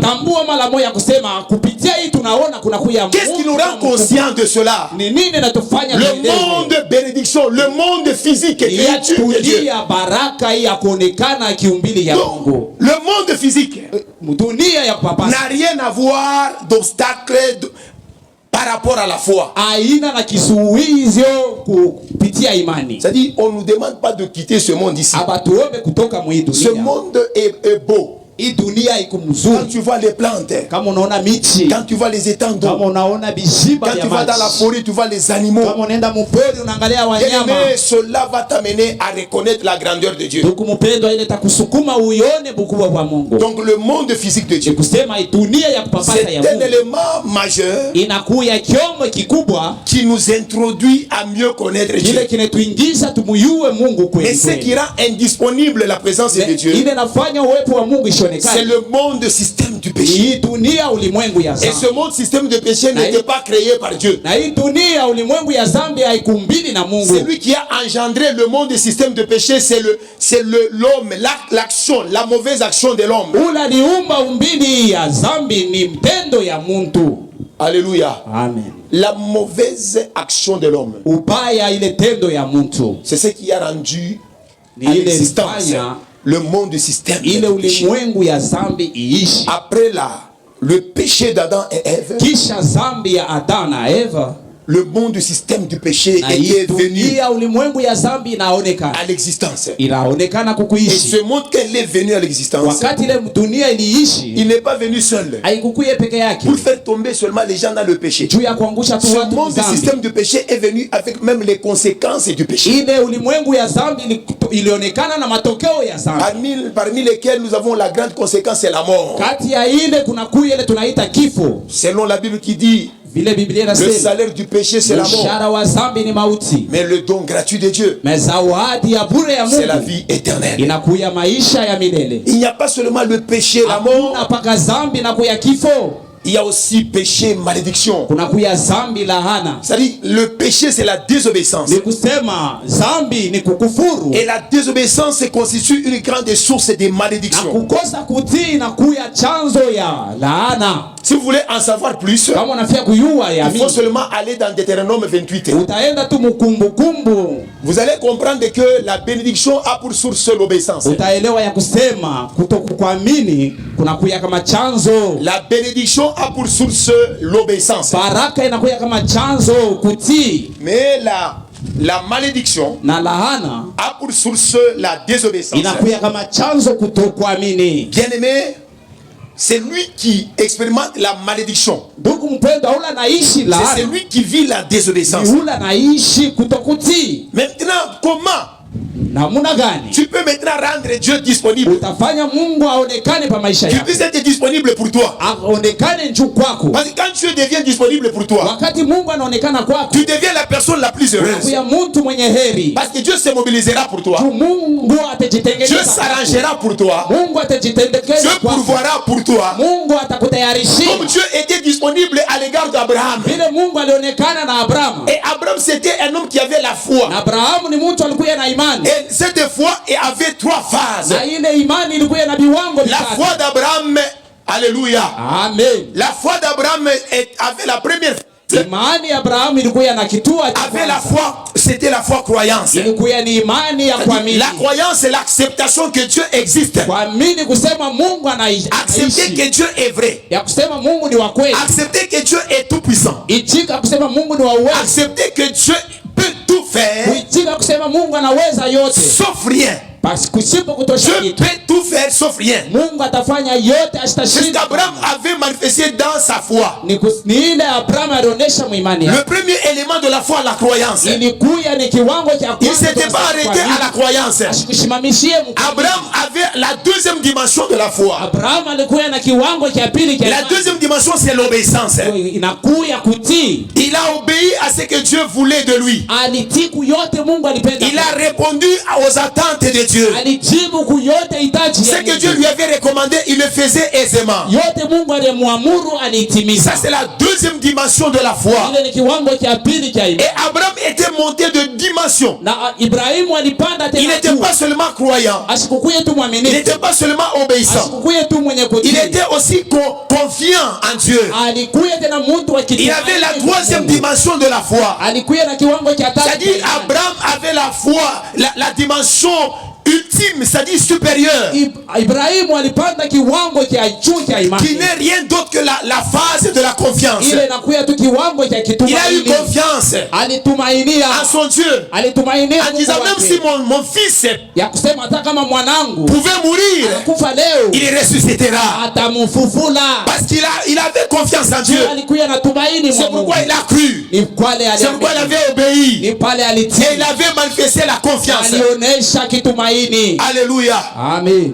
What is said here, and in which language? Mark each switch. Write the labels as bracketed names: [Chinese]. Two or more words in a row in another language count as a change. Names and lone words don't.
[French] Qu'est-ce qui nous rend conscients de cela? Le monde bénédiction, le monde physique, créature de Dieu. Donc, le monde physique n'a rien à voir d'obstacle par par rapport à la foi. [Swahili] aina na kisuizio kupitia imani. [French] C'est-à-dire, on ne nous demande pas de quitter ce monde ici. [Swahili] Abatuombe kutoka mwi [French] Ce [Swahili] dunia. [French] monde est beau. [Swahili] Hii dunia iko [French] Quand [Swahili] mzuri. [French] tu vois les plantes, [Swahili] Kama unaona miti, [French] quand tu vois les étangs d'eau, [Swahili] kama unaona bishiba [French] quand [Swahili] vya [French] tu vas dans la [Swahili] maji, [French] forêt, tu vois les animaux. [Swahili] kama unaenda mpori unaangalia wanyama. [French] Bien-aimé, cela va t'amener à reconnaître la grandeur de Dieu. [Swahili] Ndugu mpendwa, ile takusukuma uione ukubwa wa Mungu. [French] Donc le monde physique de Dieu, [Swahili] Kusema hii dunia ya kupapasa [French] c'est [Swahili] ya [French] un [Swahili] Mungu [French] élément majeur [Swahili] inakuya kyombo kikubwa [French] qui nous introduit à mieux connaître [Swahili] kile [French] Dieu. [Swahili] kinetuingiza tumuyue Mungu [French] Mais [Swahili] kweli [French] ce qui [Swahili] kweli. [French] rend indisponible la présence de Dieu, [Swahili] Ile nafanya uwepo wa Mungu [French] c'est [Swahili] ishonekane. [French] le monde système du péché. [Swahili] Hii dunia ulimwengu ya [French] Et [Swahili] zambi. [French] ce monde système de péché n'était pas créé par Dieu. [Swahili] Na hii dunia ulimwengu ya zambi haikumbili na Mungu. [French] C'est lui qui a engendré le monde système de péché, c'est l'homme, l'action, la mauvaise action de l'homme. [Swahili] Ula liumba umbili ya zambi ni mtendo ya muntu. [French] Alléluia. [Swahili] Amen. [French] La mauvaise action de l'homme. [Swahili] Ubaya ile tendo ya muntu. [French] C'est ce qui a rendu [Swahili] Ni [French] à [Swahili] ile [French] l'existence [Swahili] fanya [French] le monde système [Swahili] ile [French] de péché. [Swahili] ulimwengu ya zambi iishi. [French] Après le péché d'Adam et Ève, [Swahili] Kisha zambi ya Adam na Eva, [French] le monde système du péché [Swahili] na [French] était [Swahili] hii [French] venu [Swahili] dunia ulimwengu ya zambi inaonekana. [French] à l'existence. [Swahili] Inaonekana [French] Et [Swahili] kukuishi. [French] ce monde, quand il est venu à l'existence, [Swahili] Wakati ile dunia iliishi, [French] il n'est pas venu seul [Swahili] haikukuye peke yake. [French] pour faire tomber seulement les gens dans le péché. [Swahili] Juu ya kuangusha tu [French] Ce [Swahili] watu [French] monde [Swahili] zambi. [French] système du péché est venu avec même les conséquences du péché. [Swahili] Ile ulimwengu ya zambi ilionekana na matokeo ya zambi. [French] Parmi lesquels nous avons la grande conséquence, c'est la mort. [Swahili] Kati ya ile kuna kuya ile tunaita kifo. [French] Selon la Bible qui dit, [Swahili] Vile Biblia [French] le [Swahili] inasema [French] salaire du péché c'est la mort. [Swahili] mshahara wa zambi ni mauti. [French] Mais le don gratuit de Dieu, [Swahili] Na zawadi ya bure ya [French] c'est la [Swahili] Mungu [French] vie éternelle. [Swahili] inakuya maisha ya milele. [French] Il n'y a pas seulement le péché, la mort, [Swahili] Hakuna paka zambi na kuya kifo. [French] il y a aussi péché, malédiction. [Swahili] Kuna kuya zambi lahana. [French] C'est-à-dire, le péché c'est la désobéissance. [Swahili] Ni kusema zambi ni kukufuru. [French] Et la désobéissance constitue une grande source de [Swahili] Na [French] malédiction. [Swahili] kukosa kutii na kuya chanzo ya laana. [French] Si vous voulez en savoir plus, [Swahili] Kama unafia kuyua ya [French] il faut [Swahili] mimi, [French] seulement aller dans Deutéronome 28. [Swahili] utaenda tu mkumbukumbu, [French] Vous allez comprendre que la bénédiction a pour source l'obéissance. [Swahili] utaelewa ya kusema kutokuamini kuna kuya kama chanzo. [French] La bénédiction a pour source l'obéissance. [Swahili] Baraka inakuya kama chanzo kutii, [French] Mais la malédiction [Swahili] na lahana [French] a pour source la désobéissance. [Swahili] inakuya kama chanzo kutokuamini. [French] Bien-aimé, c'est lui qui expérimente la malédiction. [Swahili] Ndugu mpendwa, ula naishi [French] C'est [Swahili] lahana, [French] celui qui vit la désobéissance. [Swahili] ni ula naishi kutokutii. [French] Maintenant, comment [Swahili] Namuna gani [French] tu peux maintenant rendre Dieu disponible? [Swahili] utafanya Mungu aonekane pa maisha [French] Qu'il [Swahili] yako, [French] puisse être disponible pour toi. [Swahili] aonekane juu kwako? [French] Parce que quand Dieu devient disponible pour toi, [Swahili] Wakati Mungu anaonekana kwako, [French] tu deviens la personne la plus heureuse. [Swahili] kuya mtu mwenye heri. [French] Parce que Dieu se mobilisera pour toi. [Swahili] Juu Mungu [French] Dieu [Swahili] atajitengeneza kwako. [French] s'arrangera pour toi. [Swahili] Mungu atajitengeneza [French] Dieu [Swahili] kwako. [French] pourvoira pour toi. [Swahili] Mungu atakutayarishia. [French] Comme Dieu était disponible à l'égard d'Abraham. [Swahili] Vile Mungu alionekana na Abrahamu. [French] Et Abraham, c'était un homme qui avait la foi. [Swahili] Na Abrahamu ni mtu alikuwa na imani. [French] Et cette foi avait trois phases. [Swahili] Na ile imani ilikuwa na viwango [French] La [Swahili] vitatu. [French] foi d'Abraham, alléluia. [Swahili] Amen. [French] La foi d'Abraham avait la première phase. [Swahili] Imani ya Abrahamu ilikuwa na kitua cha [French] Avait la [Swahili] kwanza. [French] foi, c'était la foi croyance. [Swahili] Ilikuwa ni imani ya kuamini. [French] La croyance, c'est l'acceptation que Dieu existe. [Swahili] Kuamini kusema Mungu [French] Accepter [Swahili] anaishi. [French] que Dieu est vrai. [Swahili] Ya kusema Mungu ni wa kweli. [French] Accepter que Dieu est tout puissant. [Swahili] Itika kusema Mungu ni wa uwezo. [French] Accepter que Dieu peut tout faire, [Swahili] Itika kusema Mungu anaweza yote. [French] sauf rien. [Swahili] Basi kusipo kutosha [French] Dieu [Swahili] kitu, [French] peut tout faire, sauf rien. [Swahili] Mungu atafanya yote, [French] C'est ce [Swahili] asitashinda. [French] qu'Abraham avait manifesté dans sa foi. [Swahili] Ni ile Abrahamu alionyesha muimani [French] Le [Swahili] yake. [French] premier élément de la foi, la croyance. [Swahili] Ilikuya ni kiwango cha [French] Il ne [Swahili] kwanza. [French] s'était pas arrêté à la croyance. [Swahili] Asikushimamishie mkuamini. [French] Abraham avait la deuxième dimension de la foi. [Swahili] Abrahamu alikuwa na kiwango cha pili cha [French] La [Swahili] imani. [French] deuxième dimension, c'est l'obéissance. [Swahili] Inakuya kutii. [French] Il a obéi à ce que Dieu voulait de lui. [Swahili] Alitii yote Mungu alipenda. [French] Il a répondu aux attentes de Dieu. [Swahili] Alijibu kuyote hitaji [French] Ce [Swahili] ya [French] que Dieu [Swahili] Mungu. [French] lui avait recommandé, il le faisait aisément. [Swahili] Yote Mungu alimwamuru aliitimiza. [French] Ça, c'est la deuxième dimension de la foi. [Swahili] Ile ni kiwango cha pili cha imani. [French] Et Abraham était monté de dimension. [Swahili] Na Ibrahimu alipanda [French] Il [Swahili] tena. [French] n'était pas seulement croyant. [Swahili] Asikukuye tu [French] Il [Swahili] mwaminifu. [French] n'était pas seulement obéissant. [Swahili] Asikukuye tu mwenye [French] Il [Swahili] kutii. [French] était aussi confiant en Dieu. [Swahili] Alikuya tena mtu wa [French] Il avait la troisième dimension de la foi. [Swahili] Alikuya na kiwango cha tatu. [French] C'est-à-dire Abraham avait la foi, la dimension ultime, c'est-à-dire supérieur, [Swahili] Ibrahimu alipanda kiwango cha juu cha imani, [French] qui n'est rien d'autre que la phase de la confiance. [Swahili] ile inakuya tu kiwango cha [French] Il a eu [Swahili] kitumaini. [French] confiance [Swahili] Alitumainia [French] en son Dieu, [Swahili] alitumainia [French] en disant même si mon fils [Swahili] ya kusema hata kama mwanangu [French] pouvait mourir, [Swahili] kufa leo [French] il ressuscitera. [Swahili] atamfufula. [French] Parce il avait confiance en Dieu. [Swahili] Alikuwa na tumaini [French] C'est [Swahili] mwa Mungu. [French] pourquoi il a cru. [Swahili] Ni pale [French] C'est pourquoi il [Swahili] aliamini. [French] avait obéi. [Swahili] Ni pale [French] Et [Swahili] alitii. [French] il avait manifesté la confiance. [Swahili] Alionyesha kitumaini. [French] Alléluia. [Swahili] Amen.